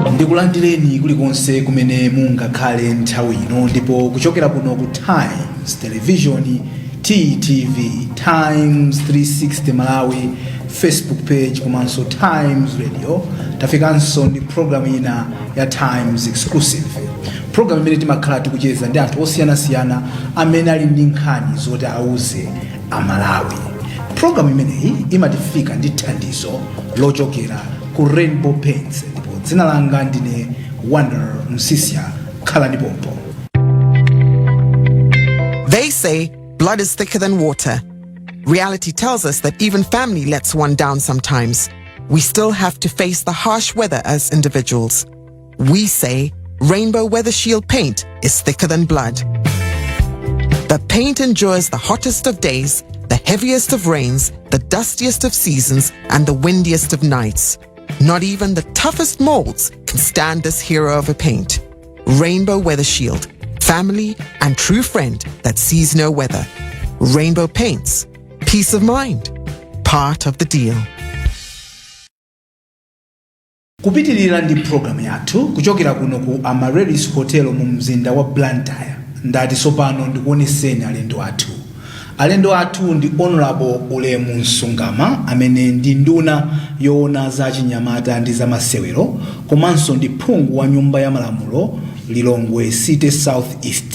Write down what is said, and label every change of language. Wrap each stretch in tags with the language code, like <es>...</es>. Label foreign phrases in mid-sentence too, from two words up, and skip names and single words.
<ny>tikulandireni kulikonse kumene mungakhale nthawi ino, ndipo kuchokera kuno ku Times Television, TTV, Times 360 Malawi, Facebook page komanso Times Radio, tafikanso ndi program ina ya Times Exclusive, program imene timakhala tikucheza ndi anthu osiyanasiyana amene ali ndi nkhani zoti auze Amalawi. Program imeneyi imatifika ndi thandizo lochokera ku Rainbow Paints, ndipo dzina langa ndine Wonder Msisia. Khalani pompo.</ny> <en>They say blood is thicker than water. Reality tells us that even family lets one down sometimes. We still have to face the harsh weather as individuals. We say Rainbow Weather Shield paint is thicker than blood. The paint endures the hottest of days, the heaviest of rains, the dustiest of seasons, and the windiest of nights. Not even the toughest molds can stand this hero of a paint. Rainbow Weather Shield, family and true friend that sees no weather. Rainbow Paints, peace of mind, part of the deal.</en> <ny>Kupitilira ndi program yathu kuchokera kuno ku Amaryllis Hotel mu mzinda wa Blantyre. Ndati sopano ndikuoneseni alendo athu ndi Honorable Ulemu Nsungama, amene ndi nduna yoona za chinyamata ndi za masewero, komanso ndi phungu wa nyumba ya malamulo Lilongwe City South East.</ny>